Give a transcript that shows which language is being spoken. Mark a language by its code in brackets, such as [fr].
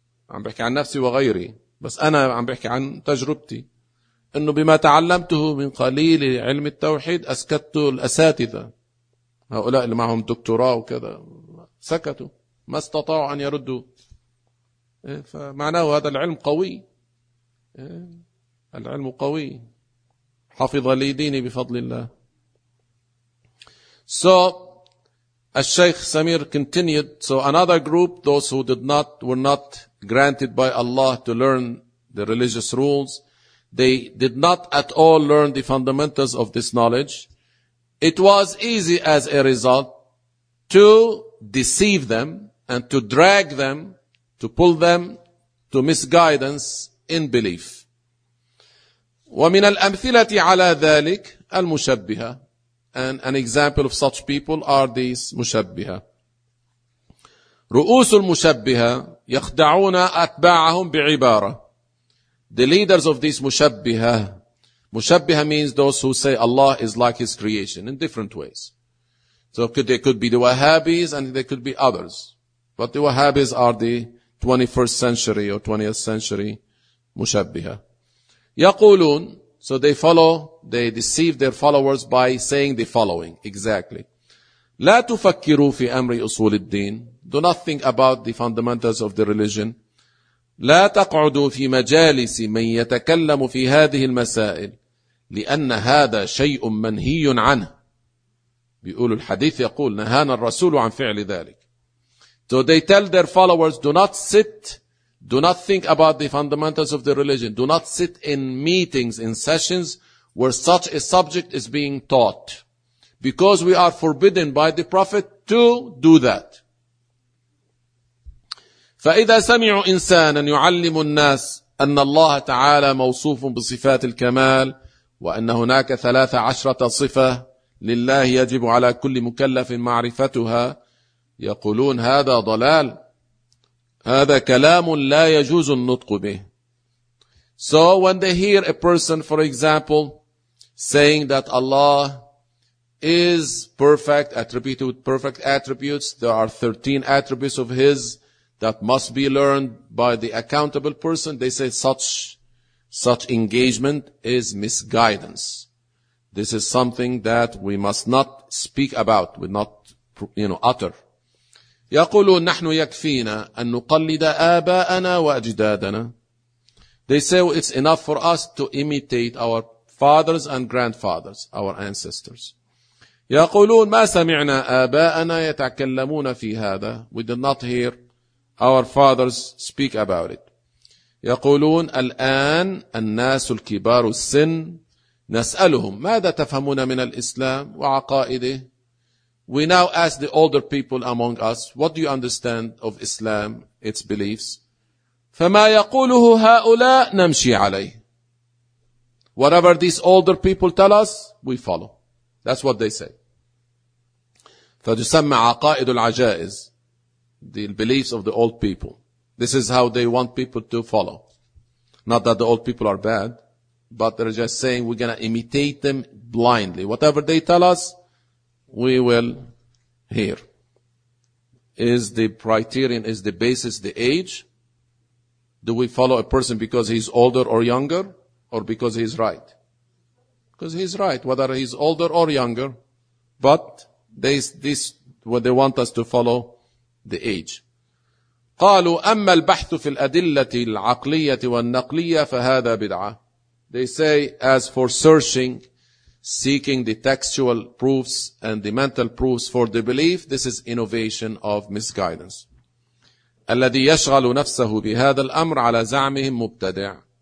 [ar] عم بحكي عن نفسي وغيري، بس أنا عم بحكي عن تجربتي، أنه بما تعلمته من قليل علم التوحيد أسكت الأساتذة، هؤلاء اللي معهم دكتوراه وكذا، سكتوا، ما استطاعوا أن يردوا. فمعناه هذا العلم قوي، العلم قوي، حفظ لي ديني بفضل الله. [en] So الشيخ سمير continued. So another group, those who were not granted by Allah to learn the religious rules, they did not at all learn the fundamentals of this knowledge. It was easy as a result to deceive them and to drag them, to pull them to misguidance in belief. [ar] ومن الأمثلة على ذلك المشبهة. [en] And an example of such people are these مشبهة. [ar] رؤوس المشبهة يخدعون أتباعهم بعبارة. [en] The leaders of these mushabbiha. Mushabbiha means those who say Allah is like his creation in different ways. So they could be the Wahhabis and they could be others. But the Wahhabis are the 21st century or 20th century mushabbiha. [ar] يقولون. [en] So they follow, they deceive their followers by saying the following. Exactly. [ar] لا تفكروا في أمر أصول الدين. [en] Do not think about the fundamentals of the religion. [ar] لا تقعدوا في مجالس من يتكلم في هذه المسائل لأن هذا شيء منهي عنه. بيقول الحديث يقول نهانا الرسول عن فعل ذلك. [en] So they tell their followers, do not sit, do not think about the fundamentals of the religion. Do not sit in meetings, in sessions where such a subject is being taught. Because we are forbidden by the Prophet to do that. [ar] فإذا سمعوا إنسانا يعلم الناس أن الله تعالى موصوف بصفات الكمال وأن هناك 13 صفة لله يجب على كل مكلف معرفتها يقولون هذا ضلال هذا كلام لا يجوز النطق به. [en] So when they hear a person, for example, saying that Allah is perfect, attributed with perfect attributes, there are 13 attributes of his that must be learned by the accountable person, they say such engagement is misguidance. This is something that we must not speak about, we not, you know, utter. [ar] يقولون نحن يكفينا أن نقلد آباءنا وأجدادنا. [en] They say it's enough for us to imitate our fathers and grandfathers, our ancestors. [ar] يقولون ما سمعنا آباءنا يتكلمون في هذا. [en] We did not hear our fathers speak about it. [ar] يقولون الآن الناس الكبار السن نسألهم ماذا تفهمون من الإسلام وعقائده. [en] We now ask the older people among us, what do you understand of Islam, its beliefs? [ar] فما يقوله هؤلاء نمشي عليه. [en] Whatever these older people tell us, we follow. That's what they say. [ar] فتسمى عقائد العجائز, [en] the beliefs of the old people. This is how they want people to follow. Not that the old people are bad, but they're just saying we're going to imitate them blindly. Whatever they tell us, we will hear. Is the criterion, is the basis the age? Do we follow a person because he's older or younger, or because he's right? Because he's right, whether he's older or younger. But this what they want us to follow, the age. [ar] قالوا أما البحث في الأدلة العقلية والنقلية فهذا بدعة. [en] They say, as for searching, seeking the textual proofs and the mental proofs for the belief, this is innovation of misguidance. [ar] الذي يشغل نفسه بهذا الأمر على زعمهم مبتدع.